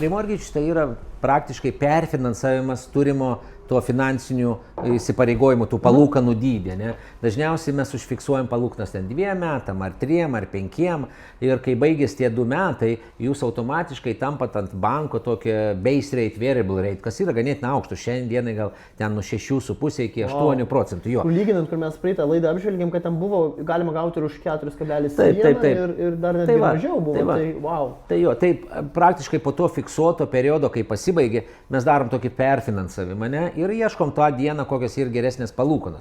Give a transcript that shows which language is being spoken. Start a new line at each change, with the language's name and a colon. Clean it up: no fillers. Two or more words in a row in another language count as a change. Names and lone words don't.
Lithuanian: Remortgage tai yra praktiškai perfinansavimas turimo to finansinių įsipareigojimų, tų palūkanų dydį. Ne? Dažniausiai mes užfiksuojam palūkanas ten 2 metam, ar 3, ar 5 ir kai baigės tie 2 metai, jūs automatiškai tampat ant banko tokia
English: base rate, variable rate,
Lithuanian: kas yra ganėtinai aukštų. Šiandienai gal ten nuo 6,5 iki 8%. Jo. Lyginant, kur mes praeitą laidą apžvelgėm, kad ten buvo galima gauti ir už 4,7 ir dar net mažiau buvo. Tai, wow. Tai jo, taip praktiškai po to fiksuoto periodo, kai pasibaigė, mes darom tokį perfinansavimą, ne, ir ieškom tą dieną, kokios ir geresnės palūkanos.